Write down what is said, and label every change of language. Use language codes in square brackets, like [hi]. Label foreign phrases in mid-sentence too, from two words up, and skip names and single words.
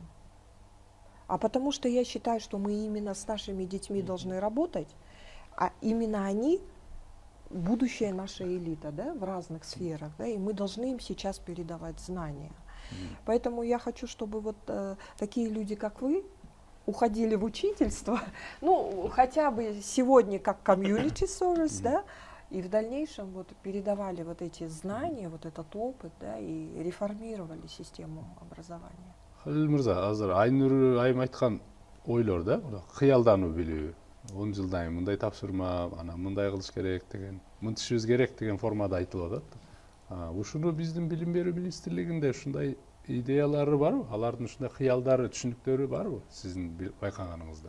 [ru] А потому что я считаю, что мы именно с нашими детьми должны работать, а именно они будущая наша элита, да, в разных сферах, да, и мы должны им сейчас передавать знания. Поэтому я хочу, чтобы вот такие люди, как вы, уходили в учительство, ну, хотя бы сегодня как [en] community service, [ru] да, и в дальнейшем вот передавали вот эти знания, вот этот опыт, да, и реформировали систему образования. [ky] Халил мырза, азыр Айнур айым айткан ойлор да, кыялдануу билүү. 10 жылдан кийин мындай тапшырма, анан мындай кылыш керек деген, мынтишибиз керек деген формада айтылып атат. Ушуну биздин билим берүү министрлигинде ушундай идеялары барбы? Алардын ушундай кыялдары, түшүнүктөрү барбы? Сиздин байкаганыңызда.